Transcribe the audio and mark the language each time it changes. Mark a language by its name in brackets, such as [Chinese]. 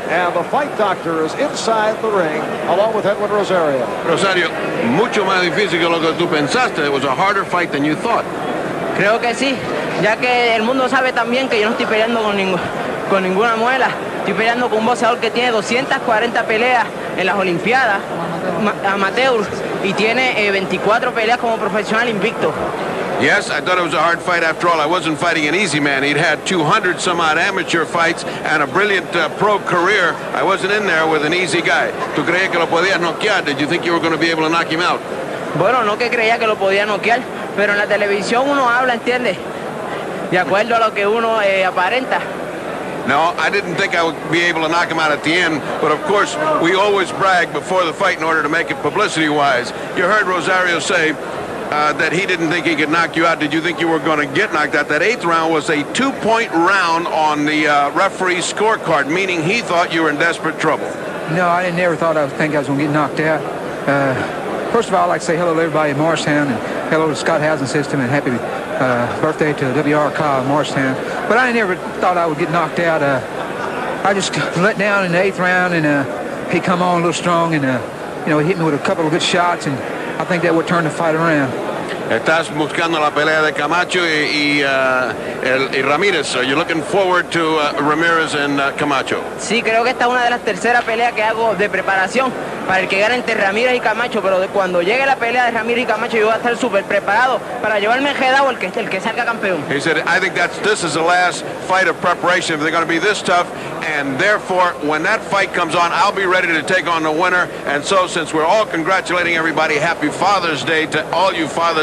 [English] And the fight doctor is inside the ring, along with Edwin Rosario. [Spanish] Rosario, mucho más difícil que lo que tú pensaste. [English] It was a harder fight than you thought. [Spanish] Creo que sí, ya que el mundo sabe también que yo no estoy peleando con ninguna muela. Estoy peleando con un boxeador que tiene 240 peleas en las Olimpiadas, amateur, y tiene 24 peleas como profesional invicto. [English] Yes, I thought it was a hard fight after all. I wasn't fighting an easy man. He'd had 200 some odd amateur fights and a brilliant pro career. I wasn't in there with an easy guy. [Spanish] ¿Tú creías que lo podías noquear? [English] Did you think you were going to be able to knock him out? [Spanish] Bueno, no que creía que lo podía noquear, pero en la televisión uno habla, ¿entiendes? De acuerdo a lo que uno aparenta. [English] No, I didn't think I would be able to knock him out at the end, but of course, we always brag before the fight in order to make it publicity-wise. You heard Rosario say that he didn't think he could knock you out. Did you think you were going to get knocked out? That 8th round was a 2-point round on the referee's scorecard, meaning he thought you were in desperate trouble. No, I never thought I was going to get knocked out. First of all, I'd like to say hello to everybody in Morristown and hello to Scott Housing System and happy birthday to W.R. Kyle in Morristown. But I never thought I would get knocked out. I just let down in the 8th round, and he come on a little strong, and he hit me with a couple of good shots, and I think that would turn the fight around. [Spanish] Estás buscando la pelea de Camacho y Ramírez. [English] Are you looking forward to Ramirez and Camacho? [Spanish] Sí, creo que esta es una de las terceras peleas que hago de preparación para el que gane entre Ramírez y Camacho, pero cuando llegue la pelea de Ramírez y Camacho yo voy a estar súper preparado para llevarme enjedado el que salga campeón. [English] He said, I think this is the last fight of preparation. If they're going to be this tough, and therefore, when that fight comes on, I'll be ready to take on the winner. And so, since we're all congratulating everybody, happy Father's Day to all you fathers.